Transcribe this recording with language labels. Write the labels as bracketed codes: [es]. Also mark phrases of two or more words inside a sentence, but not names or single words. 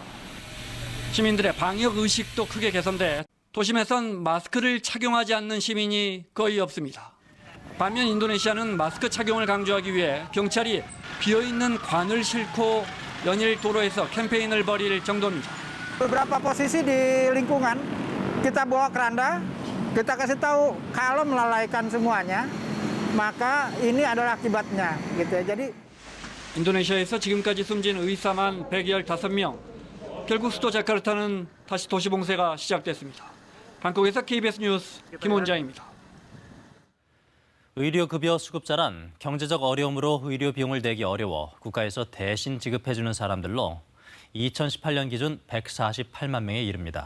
[ko] 시민들의 방역 의식도 크게 개선돼 도심에선 마스크를 착용하지 않는 시민이 거의 없습니다. 반면 인도네시아는 마스크 착용을 강조하기 위해 경찰이 비어있는 관을 싣고 연일 도로에서 캠페인을 벌일 정도입니다. [id] beberapa posisi di lingkungan kita bawa keranda, kita kasih tahu kalau melalaikan semuanya, maka ini adalah akibatnya gitu ya. jadi [ko] 인도네시아에서 지금까지 숨진 의사만 115명. 결국 수도 자카르타는 다시 도시 봉쇄가 시작됐습니다. 방콕에서 KBS 뉴스 김원자입니다. 의료급여 수급자란 경제적 어려움으로 의료 비용을 내기 어려워 국가에서 대신 지급해주는 사람들로 2018년 기준 148만 명에 이릅니다.